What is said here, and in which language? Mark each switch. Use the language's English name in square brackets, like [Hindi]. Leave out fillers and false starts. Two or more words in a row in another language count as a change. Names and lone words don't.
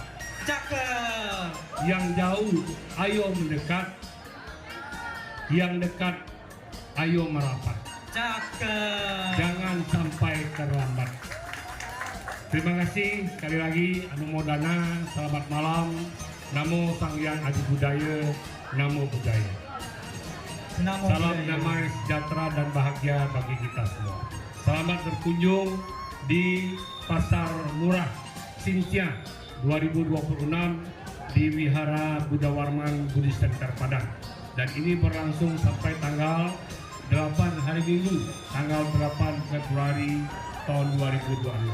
[Indonesian] Cakep. Yang jauh, ayo mendekat. Yang dekat, ayo merapat. Cakep. Jangan sampai terlambat. Terima kasih sekali lagi. Anumodana, selamat malam. [Pali] Namo Sang Hyang Adi Budaya, Namo Budaya. Namo [Indonesian] Salam [Pali] Buddhaya. [Indonesian] damai, sejahtera dan bahagia bagi kita semua. Selamat berkunjung di Pasar Murah Xinjiang 2026 di Wihara Buddha Warman Buddhist Center Padang. Dan ini berlangsung sampai tanggal 8 hari Minggu, tanggal 8 Februari tahun 2026.